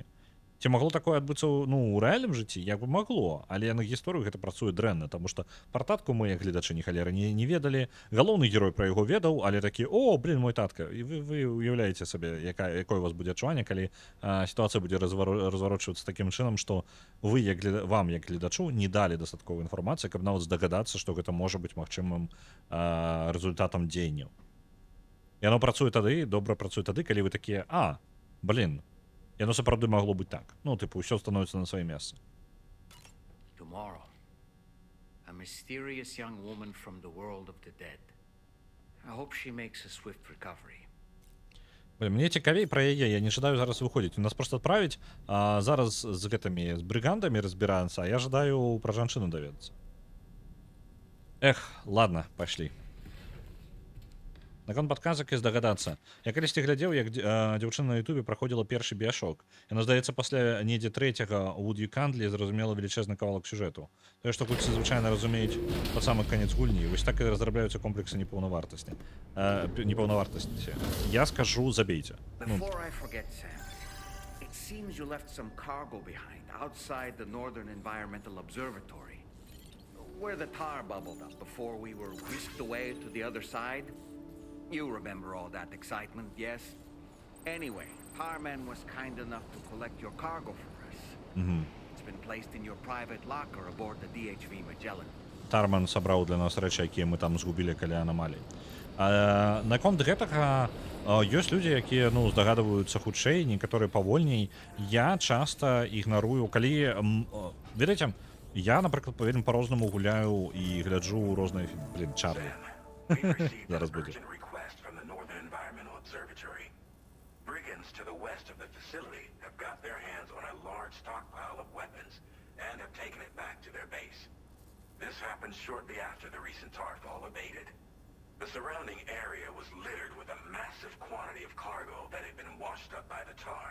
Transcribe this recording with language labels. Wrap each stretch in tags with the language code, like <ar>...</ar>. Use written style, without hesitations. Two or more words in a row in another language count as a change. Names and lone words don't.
<be>Ці магло такое адбыцца ў рэальным жыцці? Як бы магло, але на гісторыю гэта працуе дрэнна, таму што пра татку мы, як гледачы, ні халеры не ведалі, галоўны герой пра яго ведаў, але такі, мой татка, і вы уяўляеце сабе, якое у вас будзе адчуванне, калі сітуацыя будзе разварочвацца такім чынам, што вам, як гледачу, не далі дастатковай інфармацыі, каб нават здагадацца, што гэта можа быць магчымым рэзультатам дзеянняў. Яно працуе тады, добра працуе тады, калі вы такія, яно сапраўды магло быць так. Усё становіцца на свае месцы.</be> <en>Tomorrow, a mysterious young woman from the world of the dead. I hope she makes a swift recovery.</en> <be>Мне цікавей пра яе, я не жадаю зараз выходзіць. У нас проста адправіць, зараз з брыгандамі разбірацца, а я жадаю пра жанчыну даведацца. Ладно, пайшлі. Наконт падказак і здагадацца. Я калісьці глядзеў, як дзяўчына на ютубе праходзіла першы біяшок. Яна, здаецца, пасля недзе трэцяга у Вуді Кандлі зразумела велічэзны кавалак сюжэту. Тое, што гульцы звычайна разумеюць пад самы канец гульні. Вось так і разрабляюцца комплексы непаўнавартасці. Я скажу, забейце.</be> <en>Before I forget, Sam, it seems you left some cargo behind outside the Northern Environmental Observatory, where the tar bubbled up before we were whisked away to the other side. You remember all that excitement, yes? Anyway, Tarman was kind enough to collect your cargo for us. It's been placed in your private locker aboard the DHV Magellan.</en> <be>Тарман сабраў для нас рэчы, якія мы там згубілі каля анамалій. Наконт гэтага ёсць людзі, якія здагадваюцца хутчэй, некаторыя павольней. Я часта ігнарую, калі ведаеце, я, напрыклад, вельмі па-рознаму гуляю і гляджу розныя Чарлі. Зараз будзе.</be> <en>brigands to the west of the facility have got their hands on a large stockpile of weapons and have taken it back to their base. This happened shortly after the recent Tarfall abated. The surrounding area was littered with a massive quantity of cargo that had been washed up by the tar.</en>